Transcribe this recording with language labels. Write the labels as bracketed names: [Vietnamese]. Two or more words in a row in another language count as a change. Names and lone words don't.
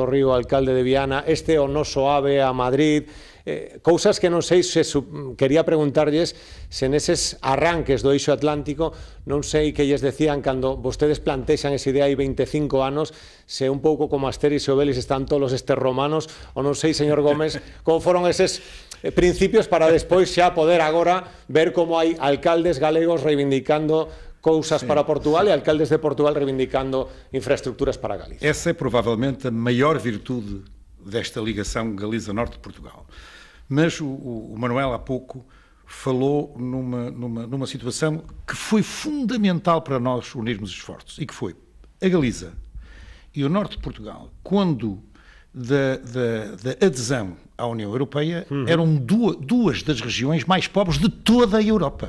[Galician] Río, o alcalde de Viana, o noso AVE a Madrid, cousas que non sei se quería preguntarlles se neses arranques do eixo atlántico non sei que lles decían cando vostedes plantexan esa idea hai 25 anos, se un pouco como Asterix e Obelix están todos estes romanos, ou non sei, señor Gómez, como foron eses principios para despois xa poder agora ver como hai alcaldes galegos reivindicando cousas para Portugal e alcaldes de Portugal reivindicando infraestructuras para Galicia. [Portuguese] Essa é provavelmente a maior virtude desta ligação Galiza-Norte de Portugal. Mas o Manuel há pouco falou numa situação que foi fundamental para nós unirmos esforços, e que foi a Galiza e o Norte de Portugal, quando da adesão à União Europeia, eram duas das regiões mais pobres de toda a Europa.